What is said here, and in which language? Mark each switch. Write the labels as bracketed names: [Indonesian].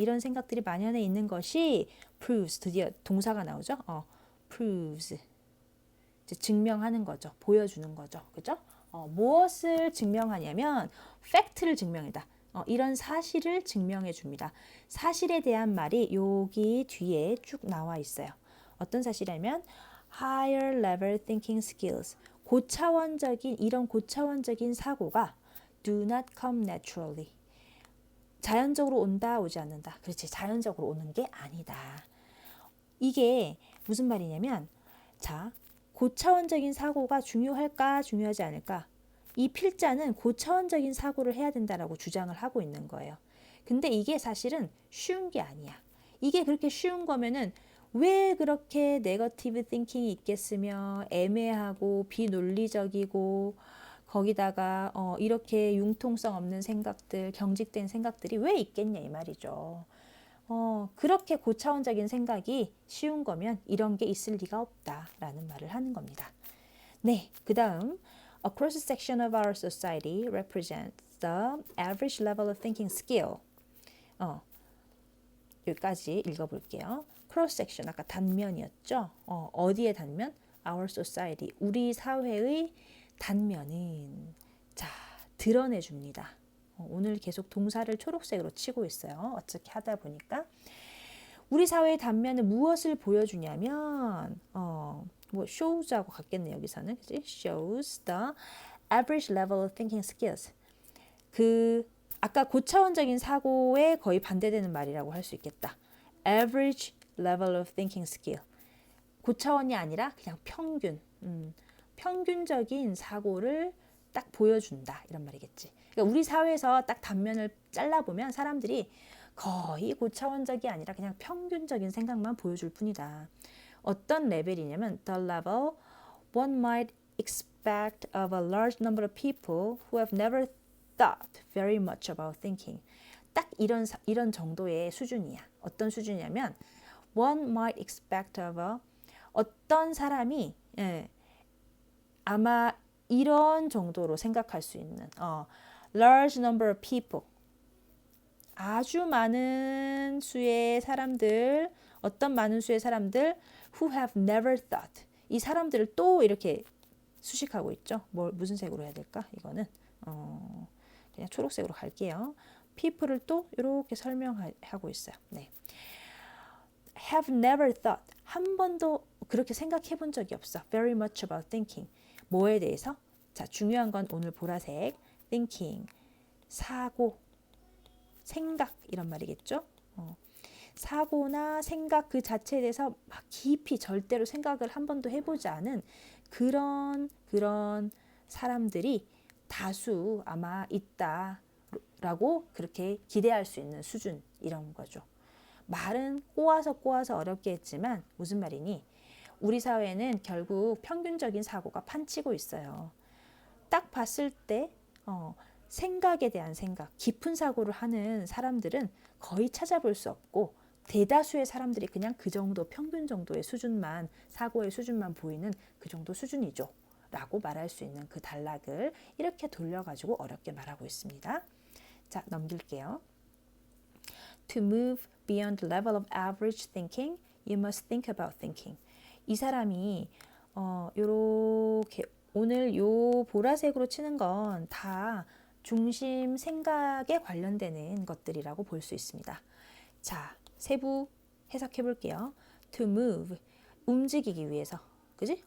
[Korean] 이런 생각들이 만연해 있는 것이 proves, 드디어 동사가 나오죠. proves. 이제 증명하는 거죠. 보여주는 거죠. 그죠? 무엇을 증명하냐면 팩트를 증명이다. 이런 사실을 증명해 줍니다. 사실에 대한 말이 여기 뒤에 쭉 나와 있어요. 어떤 사실이냐면 [English] higher level thinking skills. [Korean] 이런 고차원적인 사고가 [English] do not come naturally. [Korean] 자연적으로 온다, 오지 않는다. 그렇지, 자연적으로 오는 게 아니다. 이게 무슨 말이냐면, 자, 고차원적인 사고가 중요할까, 중요하지 않을까? 이 필자는 고차원적인 사고를 해야 된다라고 주장을 하고 있는 거예요. 근데 이게 사실은 쉬운 게 아니야. 이게 그렇게 쉬운 거면은 왜 그렇게 네거티브 띵킹이 있겠으며 애매하고 비논리적이고 거기다가 이렇게 융통성 없는 생각들, 경직된 생각들이 왜 있겠냐 이 말이죠. 그렇게 고차원적인 생각이 쉬운 거면 이런 게 있을 리가 없다라는 말을 하는 겁니다. 네, 그 다음 [English] A cross-section of our society represents the average level of thinking skill. [Korean] 여기까지 읽어볼게요. cross-section, 아까 단면이었죠? 어디의 단면? [English] Our society, [Korean] 우리 사회의 단면은 자, 드러내줍니다. 오늘 계속 동사를 초록색으로 치고 있어요. 어떻게 하다 보니까 우리 사회의 단면은 무엇을 보여주냐면 뭐 shows하고 같겠네요. 여기서는 그치? [English] shows the average level of thinking skills. [Korean] 그 아까 고차원적인 사고에 거의 반대되는 말이라고 할 수 있겠다. [English] average level of thinking skill. [Korean] 고차원이 아니라 그냥 평균. 평균적인 사고를 딱 보여준다 이런 말이겠지. 그러니까 우리 사회에서 딱 단면을 잘라보면 사람들이 거의 고차원적이 아니라 그냥 평균적인 생각만 보여줄 뿐이다. 어떤 레벨이냐면 [English] the level one might expect of a large number of people who have never thought very much about thinking. [Korean] 딱 이런 정도의 수준이야. 어떤 수준이냐면 [English] one might expect of a [Korean] 어떤 사람이 아마 이런 정도로 생각할 수 있는 [English] large number of people [Korean] 아주 많은 수의 사람들 어떤 많은 수의 사람들 [English] who have never thought [Korean] 이 사람들을 또 이렇게 수식하고 있죠. 무슨 색으로 해야 될까? 이거는 그냥 초록색으로 갈게요. people을 또 이렇게 설명하고 있어요. 네. [English] have never thought [Korean] 한 번도 그렇게 생각해 본 적이 없어. [English] very much about thinking [Korean] 뭐에 대해서? 자, 중요한 건 오늘 보라색 thinking 사고 생각 이런 말이겠죠. 사고나 생각 그 자체에 대해서 막 깊이 절대로 생각을 한 번도 해보지 않은 그런 사람들이 다수 아마 있다라고 그렇게 기대할 수 있는 수준 이런 거죠. 말은 꼬아서 어렵게 했지만 무슨 말이니? 우리 사회는 결국 평균적인 사고가 판치고 있어요. 딱 봤을 때 생각에 대한 생각, 깊은 사고를 하는 사람들은 거의 찾아볼 수 없고 대다수의 사람들이 그냥 그 정도 평균 정도의 수준만 사고의 수준만 보이는 그 정도 수준이죠. 라고 말할 수 있는 그 단락을 이렇게 돌려가지고 어렵게 말하고 있습니다. 자, 넘길게요. [English] To move beyond the level of average thinking, you must think about thinking. [Korean] 이 사람이 요렇게 오늘 요 보라색으로 치는 건 다 중심 생각에 관련되는 것들이라고 볼 수 있습니다. 자, 세부 해석해 볼게요. [English] To move, [Korean] 움직이기 위해서. 그지?